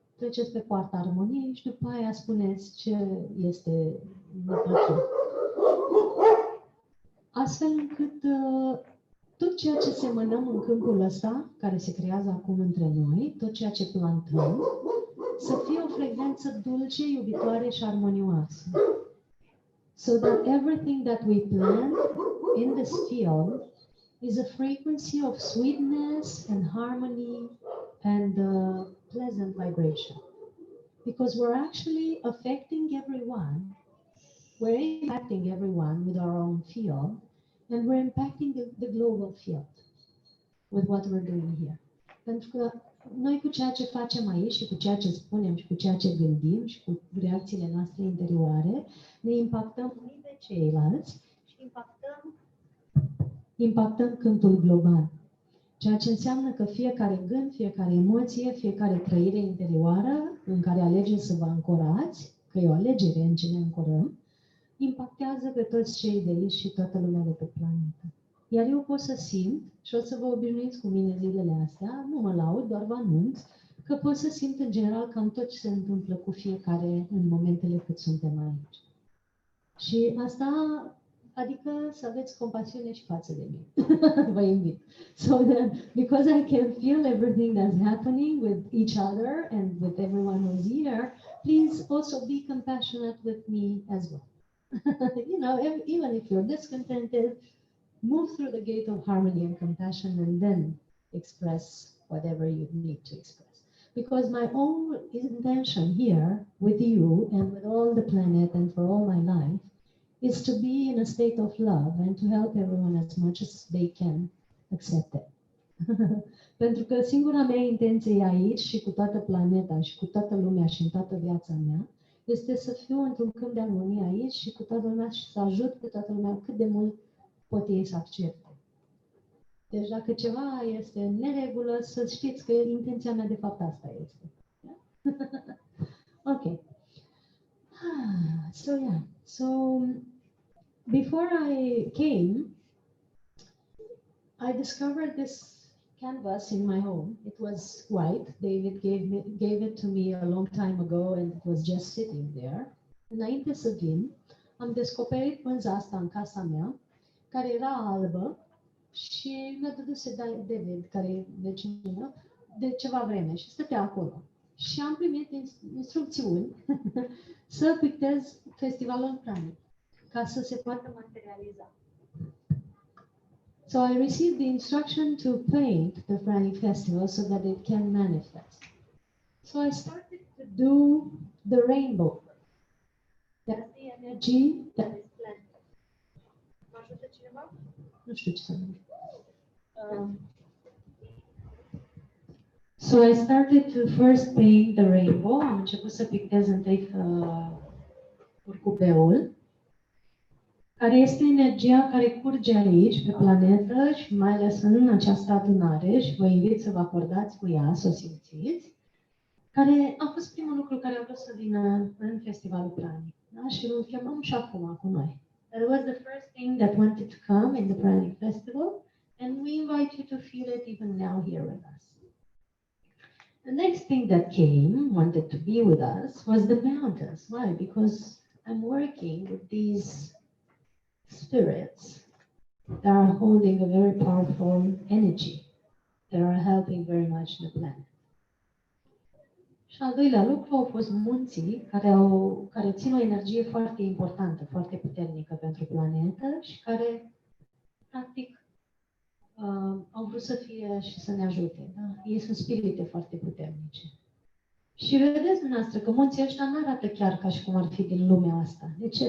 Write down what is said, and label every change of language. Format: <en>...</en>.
<ro>Treceți pe poarta armoniei și după aia spuneți ce este neplăcut. Astfel încât tot ceea ce semănăm în câmpul ăsta, care se creează acum între noi, tot ceea ce plantăm, să fie o frecvență dulce, iubitoare și armonioasă.</ro> <en>So that everything that we plant in this field is a frequency of sweetness and harmony and pleasant vibration. Because we're actually affecting everyone, we're impacting everyone with our own field, and we're impacting the global field with what we're doing here.</en> <ro>Pentru că noi cu ceea ce facem aici și cu ceea ce spunem și cu ceea ce gândim și cu reacțiile noastre interioare, ne impactăm unii pe ceilalți și impactăm câmpul global. Ceea ce înseamnă că fiecare gând, fiecare emoție, fiecare trăire interioară în care alegeți să vă ancorați, că e o alegere în ce ne ancorăm, impactează pe toți cei de aici și toată lumea de pe planetă. Iar eu pot să simt, și o să vă obișnuiți cu mine zilele astea, nu mă laud, doar vă anunț, că pot să simt în general cam tot ce se întâmplă cu fiecare în momentele cât suntem aici. Și asta, adică să aveți compasiune și față de mine. Vă invit.</ro> <en>So that, because I can feel everything that's happening with each other and with everyone who's here, please also be compassionate with me as well. You know, even if you're discontented, move through the gate of harmony and compassion and then express whatever you need to express. Because my own intention here with you and with all the planet and for all my life is to be in a state of love and to help everyone as much as they can accept it.</en> <ro>Pentru că singura mea intenție aici și cu toată planeta și cu toată lumea și în toată viața mea este să fiu într-un câmp de armonie aici și cu toată lumea și să ajut pe toată lumea cât de mult pot ei să accepte. Deci dacă ceva este în neregulă, să știți că intenția mea de fapt asta este.</ro> <en>Ok. So yeah. So before I came, I discovered this canvas in my home. It was white. David gave it to me a long time ago and it was just sitting there.</en> <ro>Înainte să vin, am descoperit pânza asta în casa mea, care era albă și mi-a dăduse David, care e vecinul meu, de ceva vreme și stătea acolo. Și am primit instrucțiuni să pictez festivalul Pranic, ca să se poată materializa.</ro> <en>So I received the instruction to paint the Pranic festival so that it can manifest. So I started to do the rainbow. That's the energy that is planted.</en> <ro>Nu știu ce să numesc.</ro> <en>So I started to first paint the rainbow.</en> <ro>Am început să pictez întâi curcubeul, care este energia care curge aici, pe planetă și mai ales în această adunare și vă invit să vă acordați cu ea, să o simțiți, care a fost primul lucru care a vrut să vină în Festivalul Pranic. Da? Și îl chemăm și acum cu noi.</ro> <en>That was the first thing that wanted to come in the Pranic Festival, and we invite you to feel it even now here with us. The next thing that came, wanted to be with us, was the mountains. Why? Because I'm working with these spirits that are holding a very powerful energy, that are helping very much the planet.</en> <ro>Și al doilea lucru au fost munții care țin o energie foarte importantă, foarte puternică pentru planetă și care, practic, au vrut să fie și să ne ajute. Da? Ei sunt spirite foarte puternice. Și vedeți dumneavoastră că munții ăștia nu arată chiar ca și cum ar fi din lumea asta. De ce?</ro>